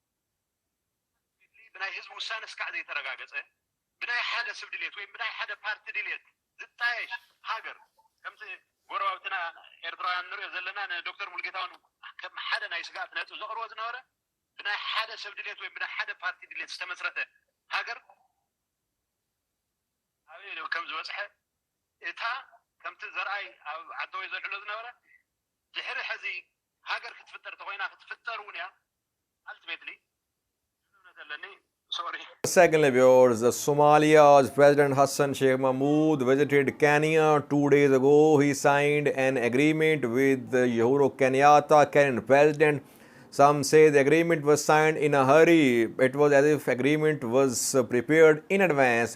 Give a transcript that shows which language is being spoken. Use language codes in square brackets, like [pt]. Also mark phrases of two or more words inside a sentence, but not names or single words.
[ti] ብናይ ህዝቢ ውሳነ እስካዕ ዘይተረጋገፀ ብናይ ሓደ ሰብ ድሌት ወይ ብናይ ሓደ ፓርቲ ድሌት ዝጣየሽ ሃገር ከምቲ ጎረባብትና ኤርትራውያን ንሪኦ ዘለና ንዶክተር ሙልጌታውን ከም ሓደ ናይ ስጋት ነጥብ ዘቕርቦ ዝነበረ ብናይ ሓደ ሰብ ድሌት ወይ ብናይ ሓደ ፓርቲ ድሌት ዝተመስረተ ሃገር ኣብይ ከም ዝበፅሐ እታ ከምቲ ዘርኣይ ኣብ ዓደወይ ዘልዕሎ ዝነበረ ድሕሪ ሕዚ ሃገር ክትፍጠር ተኮይና ክትፍጠር እውን እያ ኣልቲሜትሊ እምነት ኣለኒ [en] Secondly, viewers, Somalia's President Hassan Sheikh Mahmud visited Kenya 2 days ago. He signed an agreement with Uhuru Kenyatta, Kenyan President. Some say the agreement was signed in a hurry. It was as if agreement was prepared in advance.